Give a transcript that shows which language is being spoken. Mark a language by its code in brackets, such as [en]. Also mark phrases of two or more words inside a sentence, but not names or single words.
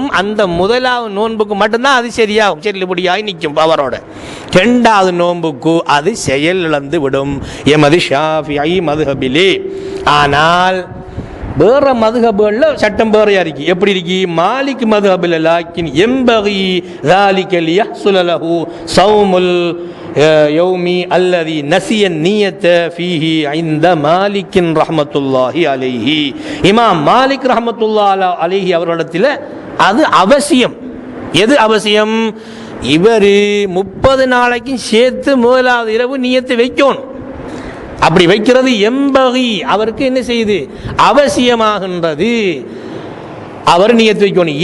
[ta] அந்த முதலாவது நோன்புக்கு மட்டும்தான் அது சரியாகும், செல்லுபடியாகி நிற்கும் பவரோட. 2வது நோன்புக்கு அது செயல் இழந்து விடும் எமது ஷாஃபிஈ மதுஹபிலே. ஆனால் வேற மதுஹபுகளில் சட்டம் வேறையா இருக்கு. எப்படி இருக்கு? மாலிக் மதுஹபில் [ar] لكن ينبغي ذلك ليحصل له صوم اليوم الذي نسي النية فيه عند مالك رحمة الله عليه. [ta] இமாம் மாலிக் [ar] رحمة الله عليه [ta] அவர்களிடத்தில் அது அவசியம். எது அவசியம்? இவர் 30 நாளைக்கும் சேர்த்து முதலாவது இரவு நியத்தை வைக்கணும். அப்படி வைக்கிறது எம்பகி, அவருக்கு என்ன செய்யுது? அவசியமாகின்றது. அவர் நியத்து வைக்கணும்.